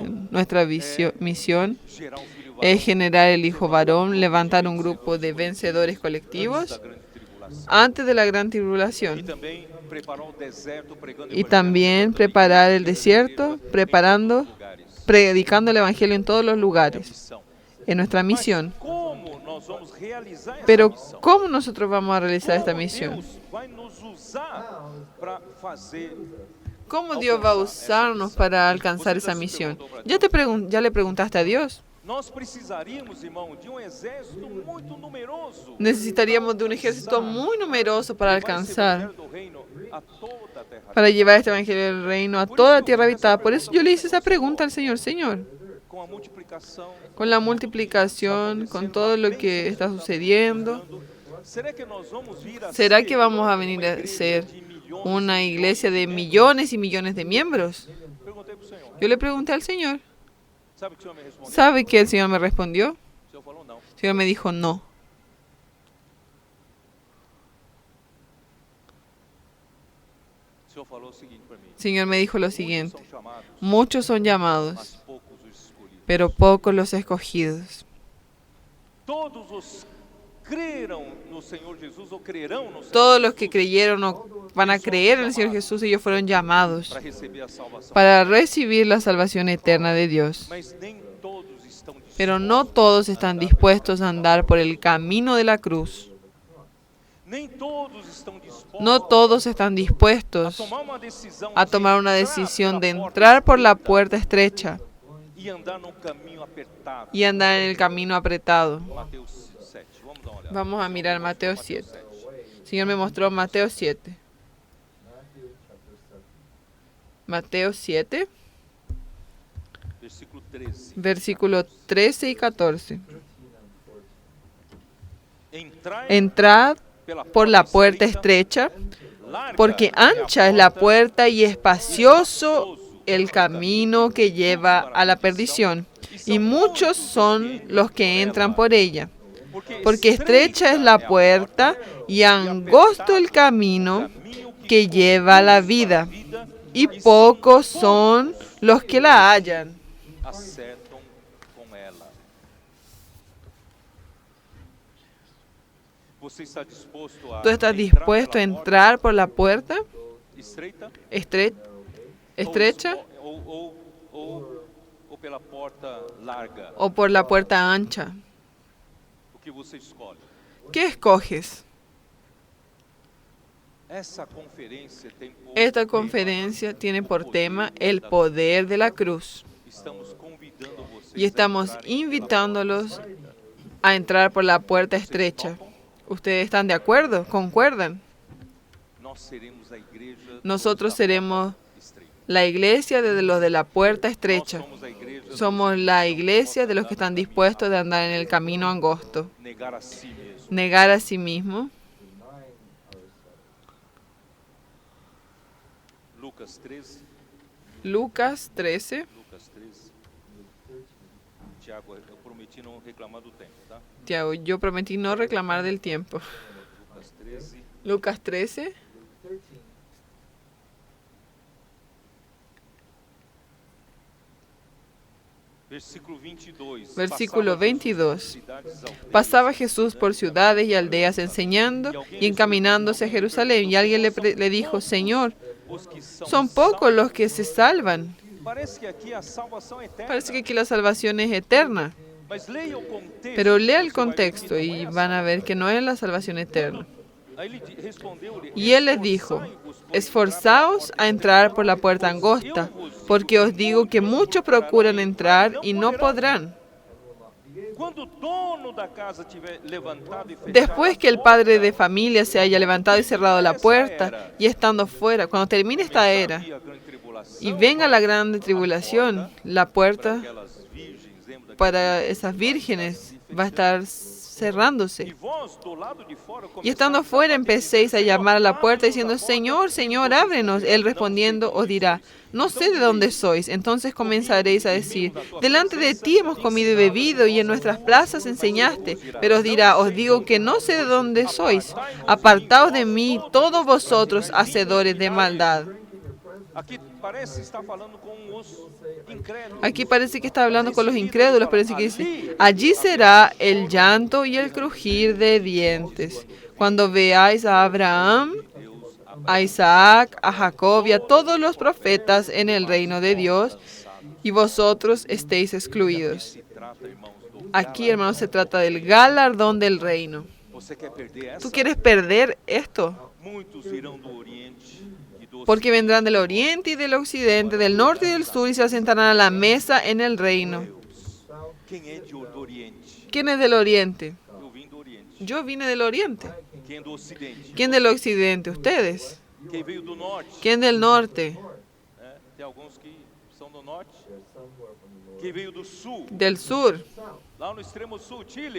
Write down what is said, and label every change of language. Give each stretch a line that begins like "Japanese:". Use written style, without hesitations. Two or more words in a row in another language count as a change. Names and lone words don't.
Spanish: Nuestra misión es generar el hijo varón, levantar un grupo de vencedores colectivos antes de la gran tribulación. Y también preparar el desierto, predicando el evangelio en todos los lugares. En nuestra misión.
Portuguese: nós vamos realizar essa
Spanish: Pero
Portuguese: missão?
Spanish: ¿cómo nosotros vamos a realizar esta
Portuguese: Como
Spanish: misión?
Portuguese: Deus vai nos usar para fazer?
Spanish: ¿Cómo Dios va a usarnos para alcanzar esa misión? ¿Ya le preguntaste a Dios?
Portuguese: Nós precisaríamos, irmão, de exército muito numeroso
Spanish: Necesitaríamos de un ejército muy numeroso para
Portuguese: que vai esse
Spanish: alcanzar,
Portuguese: evangelho do reino a toda a terra.
Spanish: para llevar este evangelio del reino a toda la tierra habitada. Por eso yo le hice esa pregunta al Señor. Señor,
Portuguese: Com a multiplicação,
Spanish: con la multiplicación, con todo lo que está sucediendo,
Portuguese: será que nós vamos vir a
Spanish: ¿será
Portuguese: ser
Spanish: que vamos a
Portuguese: uma
Spanish: venir a
Portuguese: igreja
Spanish: ser
Portuguese: de milhões
Spanish: una
Portuguese: e
Spanish: iglesia de
Portuguese: milhões
Spanish: millones y millones de miembros?
Portuguese: Perguntei para o Senhor.
Spanish: Yo le pregunté al Señor.
Portuguese: Sabe o que o Senhor me respondeu?
Spanish: ¿Sabe qué el Señor me respondió?
Portuguese: O Senhor falou não.
Spanish: El Señor me dijo no.
Portuguese: O Senhor falou o seguinte para mí.
Spanish: El Señor me dijo lo
Portuguese: Muitos
Spanish: siguiente.
Portuguese: são chamados,
Spanish: Muchos son
Portuguese: mas
Spanish: llamados,
Portuguese: poucos os escolhidos.
Spanish: pero pocos los escogidos.
Portuguese: Todos os creram no Senhor Jesus ou crerão no Senhor
Spanish: Todos los que creyeron o van a creer en el Señor Jesús, ellos fueron llamados
Portuguese: para receber a salvação.
Spanish: para recibir la salvación eterna de Dios.
Portuguese: Mas nem todos estão dispostos.
Spanish: Pero no todos están dispuestos a andar por el camino de la cruz.
Portuguese: Nem todos estão dispostos
Spanish: No todos están dispuestos
Portuguese: tomar uma decisão
Spanish: a tomar una decisión de entrar por la puerta estrecha
Portuguese: e andar num caminho apertado.
Spanish: y andar en el camino apretado.
Portuguese: Mateus 7. Vamos dar uma olhada.
Spanish: Vamos a mirar Mateo 7. El Señor me mostró Mateo 7. Mateo 7,
Portuguese: Versículo 13.
Spanish: versículos 13 y 14.
Portuguese: Entrai
Spanish: Entrad
Portuguese: pela
Spanish: por la puerta estrecha,
Portuguese: larga
Spanish: porque ancha es la puerta y espacioso el camino que lleva a la perdición, y muchos son los que entran por ella. Porque estrecha es la puerta y angosto el camino que lleva a la vida, y pocos son los que la hallan.
Portuguese: acertam com ela. Você está disposto a
Spanish: ¿Tú estás
Portuguese: entrar
Spanish: dispuesto a
Portuguese: pela
Spanish: entrar por la puerta
Portuguese: porta estreita
Spanish: estrecha
Portuguese: ou pela porta larga?
Spanish: o por la puerta ancha?
Portuguese: O que você escolhe?
Spanish: ¿Qué escoges?
Portuguese: Essa conferência tem por
Spanish: Esta
Portuguese: tema
Spanish: conferencia tiene por
Portuguese: o
Spanish: tema
Portuguese: poder
Spanish: el
Portuguese: da
Spanish: poder de la cruz.
Portuguese: Estamos convidando vocês
Spanish: Y estamos
Portuguese: a entrarem pela
Spanish: invitándolos
Portuguese: porta estreita.
Spanish: a entrar por la puerta estrecha. ¿Ustedes están de acuerdo? ¿Concuerdan?
Portuguese: Nós seremos a igreja dos
Spanish: Nosotros
Portuguese: da
Spanish: seremos
Portuguese: porta estreita.
Spanish: la iglesia de los de la puerta
Portuguese: Nós
Spanish: estrecha.
Portuguese: somos a igreja dos
Spanish: Somos
Portuguese: que
Spanish: la
Portuguese: não
Spanish: iglesia de los
Portuguese: podem
Spanish: que están
Portuguese: andar no
Spanish: dispuestos de andar en el camino angosto.
Portuguese: caminho, negar a si mesmo.
Spanish: Negar a sí mismo.
Portuguese: Lucas 13.
Spanish: Lucas 13. Lucas 13.
Portuguese: Tiago, eu prometi não reclamar do tempo, tá?
Spanish: Tiago, yo prometí no reclamar del tiempo.
Portuguese: Lucas 13.
Spanish: Lucas 13,
Portuguese: Versículo 22.
Spanish: Versículo 22.
Portuguese: Passava Jesus por cidades aldeas,
Spanish: pasaba Jesús por ciudades y aldeas enseñando y encaminándose a Jerusalén. Y alguien le dijo, Señor,
Portuguese: os que são
Spanish: son pocos los que se salvan.
Portuguese: Parece que aqui a salvação é eterna.
Spanish: Parece que aquí la salvación es eterna.
Portuguese: Mas leia o contexto.
Spanish: Pero lea el
Portuguese: você vai ver que
Spanish: contexto
Portuguese: não
Spanish: y
Portuguese: é a
Spanish: van a ver que
Portuguese: salvação.
Spanish: no es la salvación eterna.
Portuguese: Aí ele respondeu-lhe,
Spanish: Y él les dijo, esforzaos a entrar por la puerta angosta, porque os digo que muchos procuran entrar y no podrán.
Portuguese: Quando o dono da casa tiver levantado e fechado
Spanish: Después que el
Portuguese: a
Spanish: padre de
Portuguese: porta,
Spanish: familia se haya levantado y cerrado la puerta y estando fuera, cuando termine esta era
Portuguese: havia grande tribulação,
Spanish: y venga la grande tribulación, la puerta
Portuguese: aquelas virgens, lembra daquelas
Spanish: para esas vírgenes va a estar cerrándose.
Portuguese: E vós, do lado de fora,
Spanish: Y estando
Portuguese: começaste
Spanish: fuera
Portuguese: a bater,
Spanish: empecéis a llamar a la
Portuguese: Senhor,
Spanish: puerta
Portuguese: abre-nos
Spanish: diciendo,
Portuguese: a porta.
Spanish: Señor, Señor, ábrenos. Él respondiendo os dirá, no sé de dónde sois. Entonces comenzaréis a decir, delante de ti hemos comido y bebido y en nuestras plazas enseñaste. Pero os dirá, os digo que no sé de dónde sois. Apartaos de mí, todos vosotros, hacedores de maldad.
Portuguese: Aqui parece estar falando com os incrédulos.
Spanish: Aquí parece que está hablando con los incrédulos, parece que dice, allí será el llanto y el crujir de dientes, cuando veáis a Abraham, a Isaac, a Jacob y a todos los profetas en el reino de Dios, y vosotros estéis excluidos. Se trata,
Portuguese: irmãos, do
Spanish: Aquí, hermanos, se trata del galardón del reino.
Portuguese: Você quer perder essa?
Spanish: ¿Tú quieres perder esto?
Portuguese: Muitos virão do Oriente e do
Spanish: Porque vendrán del oriente y del occidente, del norte y del sur, y se sentarán a la mesa en el reino.
Portuguese: Quem é do Oriente?
Spanish: ¿Quién es del oriente?
Portuguese: Eu vim do Oriente.
Spanish: Yo vine del oriente.
Portuguese: Quem é do Ocidente?
Spanish: ¿Quién del occidente? Ustedes.
Portuguese: Quem veio do Norte?
Spanish: ¿Quién del norte?
Portuguese: Tem alguns que são do Norte. Quem veio do Sul?
Spanish: Del sur.
Portuguese: Lá no extremo sul, Chile.